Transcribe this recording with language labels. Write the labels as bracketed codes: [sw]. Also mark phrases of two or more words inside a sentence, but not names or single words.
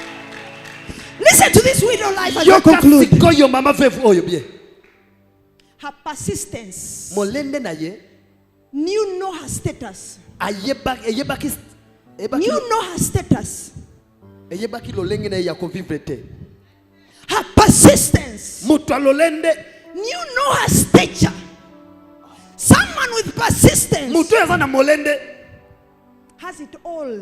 [en] listen to this widow life as I conclude. Her persistence. [ln] Molende na ye. [en] You know her status. You You know her status. Her persistence. You know her stature. Someone with persistence has it all.